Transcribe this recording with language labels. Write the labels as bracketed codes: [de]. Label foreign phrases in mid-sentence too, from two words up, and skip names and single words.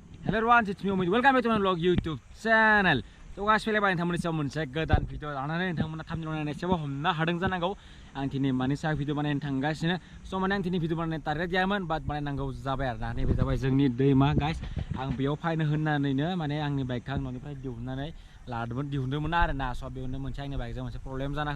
[en] Hello everyone, it's me Omid. Welcome back to my vlog YouTube channel. So guys, [brx] fैलायबाय नोंथांमोननि सायाव मोनसे गोदान भिडिअ लानानै नोंथांमोना थाबनो एसेबाबो हमनो हादों जानांगौ आं दिनै मानि सायाव भिडिअ बानायनो थांगासिनो स' माने आं दिनै भिडिअ बानायनो टारगेट गैयामोन बाट बानायनांगौ जाबाय आरोना नैबे जाबाय जोंनि दैमा गाइस आं बेयाव फैनो होननानैनो माने आंनि बाइकखौ आं न'निफ्राय दिहुनदोंमोन आरोना स' बेयावनो मोनसे आंनि बाइकजों मोनसे प्रब्लेम जाना